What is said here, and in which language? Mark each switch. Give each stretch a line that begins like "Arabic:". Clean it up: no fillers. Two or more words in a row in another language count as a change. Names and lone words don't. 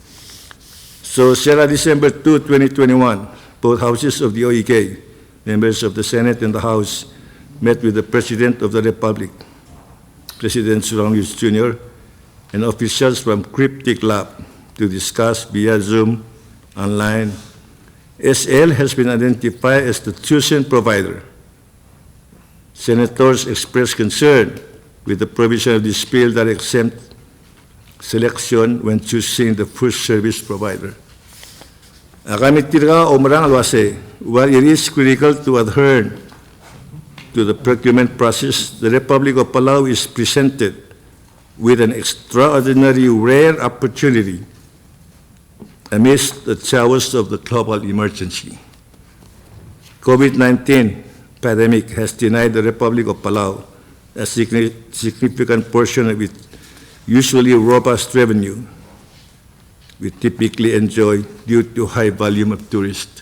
English: So, Sarah, December 2, 2021, both houses of the OEK, members of the Senate and the House, met with the President of the Republic, President Surong Jr., and officials from Cryptic Lab to discuss via Zoom online. SL has been identified as the chosen provider. Senators expressed concern with the provision of this bill that exempt selection when choosing the first service provider.
Palauan: Kami tira omrang alwase,
English: while it is critical to adhere to the procurement process, the Republic of Palau is presented with an extraordinary rare opportunity amidst the chaos of the global emergency. COVID-19 pandemic has denied the Republic of Palau a significant portion of its usually robust revenue we typically enjoy due to high volume of tourists.